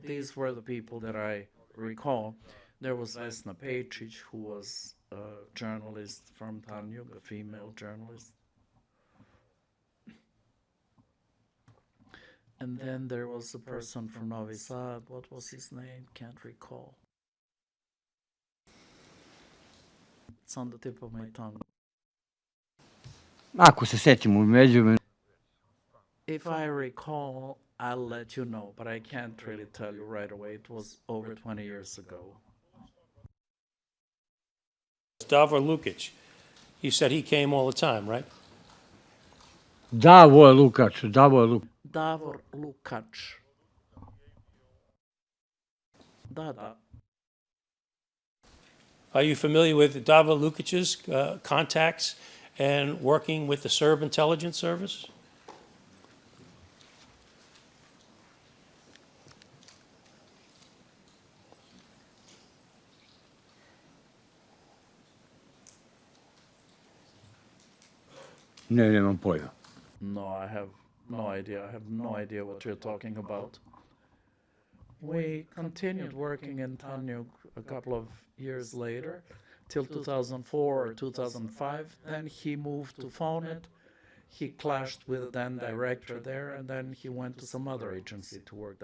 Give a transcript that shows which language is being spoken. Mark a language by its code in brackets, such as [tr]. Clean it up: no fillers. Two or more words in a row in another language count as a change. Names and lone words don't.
[en] These were the people that I recall. There was Vesna Pečić, who was a journalist from Tanjug, a female journalist. And then there was a person from Novi Sad. What was his name? Can't recall. It's on the tip of my tongue. [sr] Ako se setim u međuvremenu. [en] If I recall, I'll let you know, but I can't really tell you right away. It was over 20 years ago. Davor Lukic. You said he came all the time, right? Davor Lukač. [sr] Davor Lukač. Da. [en] Are you familiar with Davor Lukic's contacts and working with the Serb intelligence service? [sr] Ne, nemam pojma. [en] No, I have no idea. I have no idea what you're talking about. We continued working in Tanjug a couple of years later, till 2004 or 2005. Then he moved to Fonet. he clashed with the then director there, and then he went to some other agency to work.